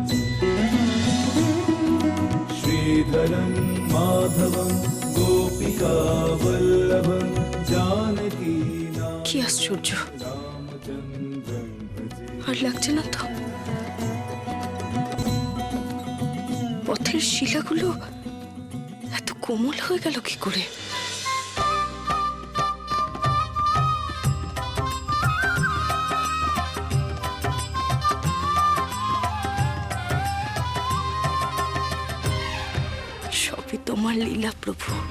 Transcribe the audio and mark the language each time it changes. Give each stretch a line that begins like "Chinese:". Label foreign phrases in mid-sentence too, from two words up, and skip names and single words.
Sanskrit: श्रीधरं माधवं गोपिकावल्लभं जानकीनाथं
Bangla: কি আশ্চর্য,
Sanskrit: रामचन्द्रं भजे।
Bangla: আর লাগছে না তো? পথের শিলাগুলো এত কোমল হয়ে গেল কি করে? সবই তোমার লীলা প্রভু।